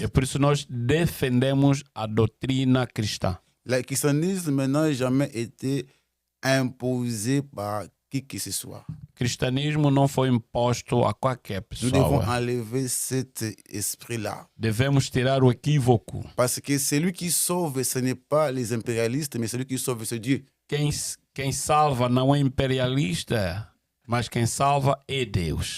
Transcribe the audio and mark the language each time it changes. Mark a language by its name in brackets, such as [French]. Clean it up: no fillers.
[Portuguese] E por isso nós defendemos a doutrina cristã. [French] Le christianisme n'a jamais été imposé par qui que ce soit. [Portuguese] O cristianismo não foi imposto a qualquer [French] Nous devons [Portuguese] pessoa. [French] enlever cet esprit-là. [Portuguese] Devemos tirar o equívoco. [French] Parce que celui qui sauve, ce n'est pas les impérialistes, mais celui qui sauve, c'est Dieu. [Portuguese] Quem salva não é imperialista, mas quem salva é Deus.